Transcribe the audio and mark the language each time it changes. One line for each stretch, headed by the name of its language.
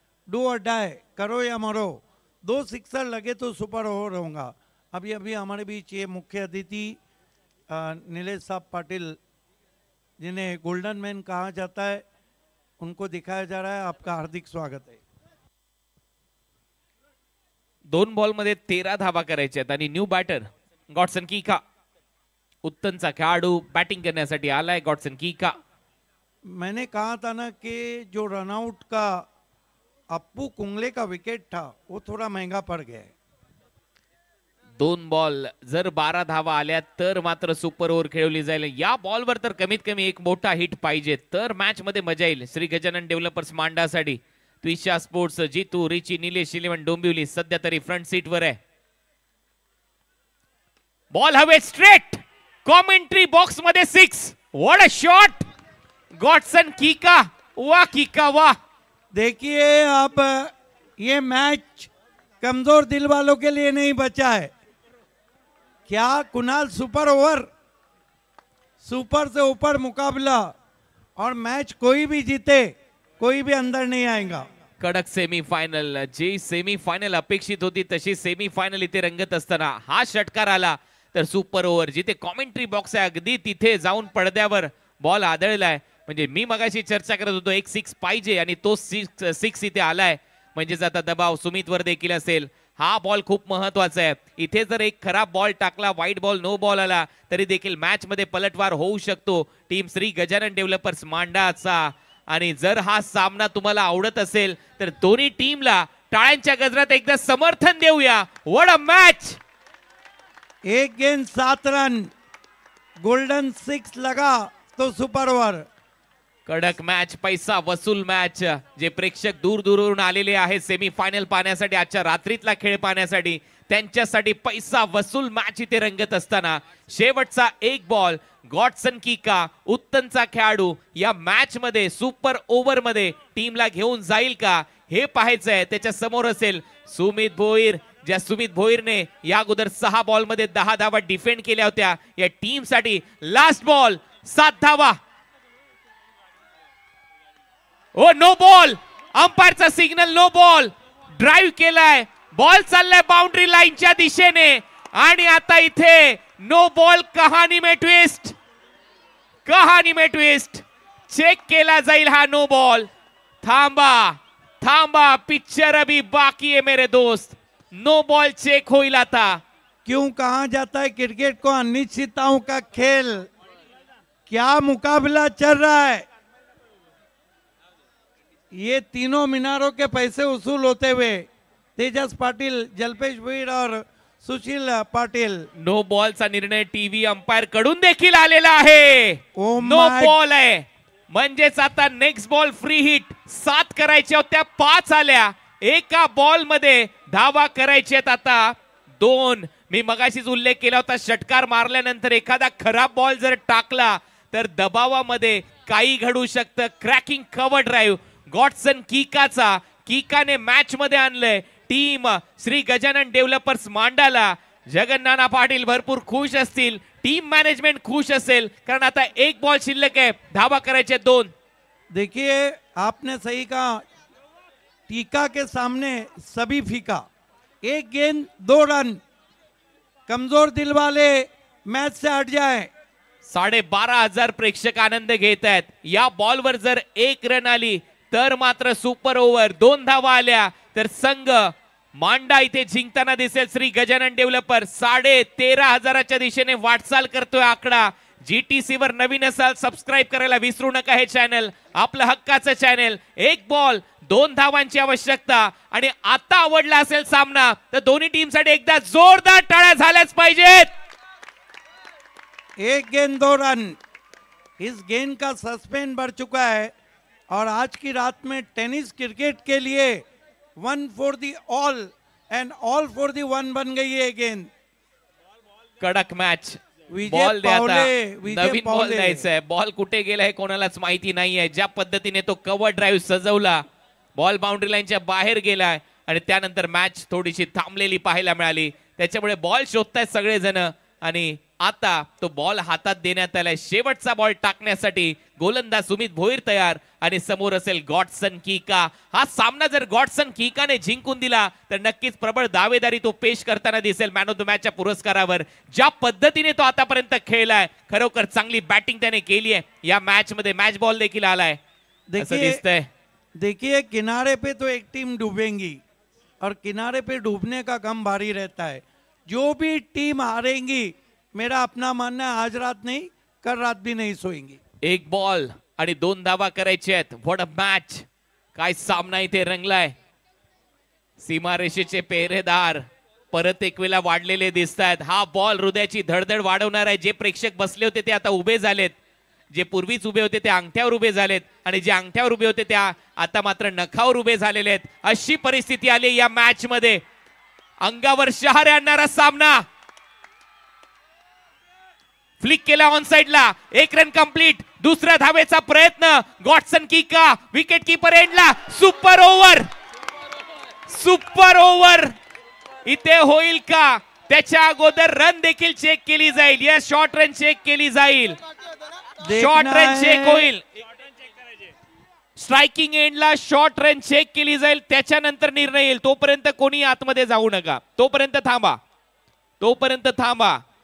Hindi: Do और die, करो या मरो. 2 सिक्सर लगे तो सुपर ओवर होगा. अभी अभी हमारे बीच ये मुख्य अतिथि नीलेश साहब पाटिल, जिन्हें गोल्डन मैन कहा जाता है, उनको दिखाया जा रहा है. आपका हार्दिक स्वागत है.
Marathi: 2 बॉल मध्ये 13 धावा करायच्या आहेत आणि न्यू बॅटर गॉडसन कीका. उत्तनचा खेळाडू बॅटिंग करण्यासाठी आलाय. गॉडसन कीका.
Hindi: मैंने कहा था ना कि जो रनआउट का अप्पू कुंगले का विकेट था वो थोड़ा महंगा पड़ गया है.
Marathi: 2 बॉल जर 12 धावा आल्या तर मात्र सुपर ओव्हर खेळवली जाईल. या बॉलवर तर कमीत कमी एक मोठा हिट पाहिजे तर मॅच मध्ये मजा येईल. श्री गजानन डेव्हलपर्स मांडासाठी त्विशा स्पोर्ट्स, जितू, रिची, निलेश, 11 डोंबिवली सध्या तरी फ्रंट सीट वर आहे. बॉल हवे स्ट्रेट. कॉमेंट्री बॉक्स मध्ये 6.
English: What a shot.
Marathi: गॉडसन कीका. वाह कीका वाह.
Hindi: देखिए अब ये मैच कमजोर दिल वालों के लिए नहीं बचा है. क्या कुणाल सुपर ओवर, सुपर से ऊपर मुकाबला और मैच कोई भी जीते कोई भी अंदर नहीं आएगा.
Marathi: कडक सेमीफायनल. जी सेमीफायनल अपेक्षित होती तशी सेमीफायनल इथे रंगत असताना हा षटकार आला तर सुपर ओव्हर. जिथे कॉमेंट्री बॉक्स आहे अगदी तिथे जाऊन पडद्यावर बॉल आदळलाय. म्हणजे मी मगाशी चर्चा करत होतो एक 6 पाहिजे आणि तो 6 इथे आलाय. म्हणजेच आता दबाव सुमितवर देखील असेल. हा बॉल खूप महत्वाचा आहे. इथे जर एक खराब बॉल टाकला, वाईट बॉल, नो बॉल आला तरी देखील मॅच मध्ये पलटवार होऊ शकतो टीम श्री गजानन डेव्हलपर्स मांडाचा. आणि जर हा सामना तुम्हाला आवडत असेल तर दोन्ही टीमला टाळ्यांच्या गजरात एकदा समर्थन देऊया.
English: What a match.
Hindi: 1 गेंद 7 रन, गोल्डन 6 लगा तो सुपर ओवर.
Marathi: कडक मॅच, पैसा वसूल मॅच. जे प्रेक्षक दूर दूरवरून आलेले आहेत सेमीफायनल पाहण्यासाठी, आजच्या रात्रीतला खेळ पाहण्यासाठी, त्यांच्यासाठी पैसा वसूल मॅच इथे रंगत असताना शेवटचा एक बॉल गॉडसन किका उत्तमचा खेळाडू या मॅच मध्ये सुपर ओव्हर मध्ये टीमला घेऊन जाईल का हे पाहायचंय. त्याच्या समोर असेल सुमित भोईर, ज्या सुमित भोईरने या अगोदर 6 बॉल मध्ये 10 धावा डिफेंड केल्या होत्या. या टीम साठी लास्ट बॉल 7 धावा. Oh no ball, अंपायरचा signal no ball. Drive केलाय, बॉल चाललाय बाउंड्री लाईनच्या दिशेने आणि आता इथे नो बॉल.
Hindi: कहाणी में ट्विस्ट, कहाणी में ट्विस्ट.
Marathi: चेक केला जाईल हा नो बॉल. थांबा थांबा,
Hindi: पिक्चर अभी बाकी है मेरे दोस्त.
Marathi: नो बॉल चेक होईल आता.
Hindi: क्यों कहा जाता है क्रिकेट को अनिश्चितताओं का खेल. क्या मुकाबला चल रहा है. ये तीनों मीनारों के पैसे वसूल होते हुए तेजस पाटिल, जल्पेश भोईर और सुशील पाटिल.
Marathi: नो बॉलचा निर्णय टीव्ही अंपायर कडून देखील आलेला आहे.
English: Oh no my-
Marathi: बॉल आहे म्हणजेच आता नेक्स्ट बॉल फ्री हिट. 7 करायच्या होत्या, 5 आल्या. एका बॉल मध्ये धावा करायच्या आहेत आता 2. मी मगाशीच उल्लेख केला होता, षटकार मारल्यानंतर एखादा खराब बॉल जर टाकला तर दबावामध्ये काही घडू शकतं. Cracking cover drive godson किकाचा, किकाने match मध्ये आणलंय टीम श्री गजानन डेव्हलपर्स मांडाला. जगन्नाना पाटील भरपूर खुश असतील, टीम मॅनेजमेंट खुश असेल, कारण आता एक बॉल शिल्लक आहे, धावा करायचे 2.
Hindi: देखिए आपने सही कहा, टीका के सामने सभी फीका. 1 गेंद 2 रन. कमजोर दिल वाले मैच से हट जाए.
Marathi: 12,500 प्रेक्षक आनंद घेत आहेत. या बॉलवर जर 1 रन आली तर मात्र सुपर ओव्हर. 2 धावा आल्या तर संघ मांडा इथे जिंकताना दिसेल. श्री गजानन डेव्हलपर 13,500च्या दिशेने वाटचाल करतोय आकडा. GTC वर नवीन असाल सबस्क्राईब करायला विसरू नका. हे चॅनल आपलं हक्काचं चॅनल. 1 बॉल 2 धावांची आवश्यकता. आणि आता आवडला असेल सामना तर दोन्ही टीम साठी एकदा जोरदार टाळ्या झाल्याच पाहिजेत.
Hindi: 1 गेंद 2 रन. इस गेंद का सस्पेंस बढ़ चुका है और आज की रात में टेनिस क्रिकेट के लिए
English: 1 for the all and all for the 1
Hindi: बन गई है गेंद.
Marathi: कडक मॅच. विजय बॉल द्या आता. पावले, विजय नवीन बॉल पावले. द्यायचा आहे. बॉल कुठे गेलाय कोणालाच माहिती नाहीये. ज्या पद्धतीने तो कव्हर ड्राईव्ह सजवला, बॉल बाउंड्री लाईनच्या बाहेर गेलाय आणि त्यानंतर मॅच थोडीशी थांबलेली पाहायला मिळाली. त्याच्यामुळे बॉल शोधतायत सगळेजण आणि आता तो बॉल हातात देण्यात आलाय. शेवटचा बॉल टाकण्यासाठी गोलंदाज सुमित भोईर तयार आणि समोर असेल गॉडसन किका. हा सामना जर गॉडसन किकाने जिंकून दिला तर नक्कीच प्रबळ दावेदारी तो पेश करताना दिसेल मॅन ऑफ द मॅचच्या पुरस्कारावर. ज्या पद्धतीने तो आतापर्यंत खेळलाय, खरोखर चांगली बॅटिंग त्याने केली आहे. या मॅच मध्ये मॅच बॉल देखील आलाय असं दिसतंय.
Hindi: देखिए किनारे पे तो एक टीम डूबेंगी और किनारे पे डूबने का गम भारी रहता है. जो भी टीम हारेंगी, मेरा अपना मानना है, आज रात नहीं कल रात भी नहीं सोएंगी.
Marathi: 1 बॉल आणि 2 धावा करायचे आहेत.
English: What a match.
Marathi: काय सामना इथे रंगलाय. सीमारेषेचे पेहरेदार परत एक वेळा वाढलेले दिसत आहेत. हा बॉल हृदयाची धडधड वाढवणार आहे. जे प्रेक्षक बसले होते ते आता उभे झालेत. जे पूर्वीच उभे होते ते अंगठ्यावर उभे झालेत आणि जे अंगठ्यावर उभे होते त्या आता मात्र नखावर उभे झालेले आहेत. अशी परिस्थिती आली या मॅच मध्ये. अंगावर शहारे आणणारा सामना. फ्लिक केला ऑन साइडला. 1 रन कंप्लीट. दुसऱ्या धावेचा प्रयत्न. गॉडसन किका विकेट कीपर एंडला. सुपर ओव्हर, सुपर ओव्हर इथे होईल का. त्याच्या अगोदर रन देखील चेक केली जाईल. या शॉर्ट रन चेक केली जाईल. शॉर्ट रन चेक होईल. स्ट्रायकिंग एंडला शॉर्ट रन चेक केली जाईल. त्याच्यानंतर निर्णय येईल. तोपर्यंत कोणी आतमध्ये जाऊ नका. तोपर्यंत थांबा, तोपर्यंत थांबा.